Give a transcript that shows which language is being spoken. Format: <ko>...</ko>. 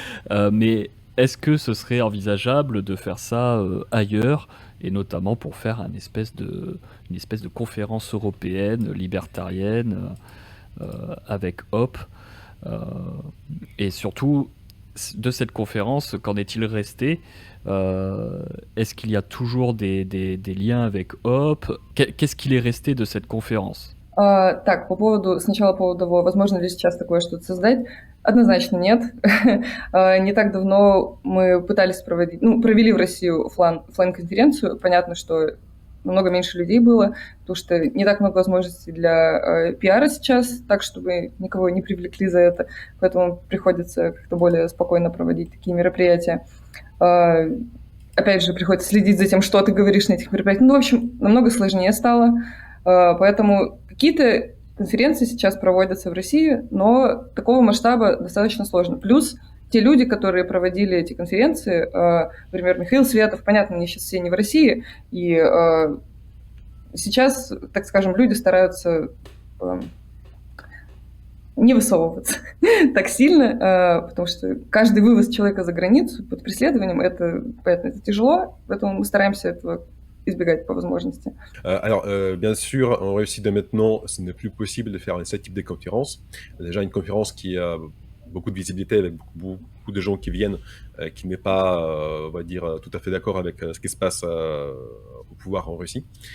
<fr>Mais est-ce que ce serait envisageable de faire ça ailleurs, et notamment pour faire une espèce de conférence européenne, libertarienne, avec Hoppe et surtout, de cette conférence, qu'en est-il resté? Est-ce qu'il y a toujours des liens avec Hoppe? Qu'est-ce qu'il est resté de cette conférence?</fr> <ru>Так, сначала по поводу того, возможно ли сейчас такое что-то создать. Однозначно нет. Не так давно мы пытались провели в Россию офлайн-конференцию. Понятно, что намного меньше людей было, потому что не так много возможностей для пиара сейчас, так, чтобы никого не привлекли за это. Поэтому приходится как-то более спокойно проводить такие мероприятия. Опять же, приходится следить за тем, что ты говоришь на этих мероприятиях. Ну, в общем, намного сложнее стало. Поэтому какие-то конференции сейчас проводятся в России, но такого масштаба достаточно сложно. Плюс те люди, которые проводили эти конференции, например, Михаил Светов, понятно, они сейчас все не в России, и сейчас, так скажем, люди стараются не высовываться так сильно, потому что каждый вывоз человека за gраницу под преследованием, это тяжело, поэтому мы стараемся этого избегать по возможности.</ru> <fr>Alors, bien sûr, en Russie de maintenant, ce n'est plus possible de faire ce type de conférence. Déjà, une conférence qui a beaucoup de visibilité, avec beaucoup de gens qui viennent, qui n'est pas, on va dire, tout à fait d'accord avec ce qui se passe au pouvoir en Russie.</fr>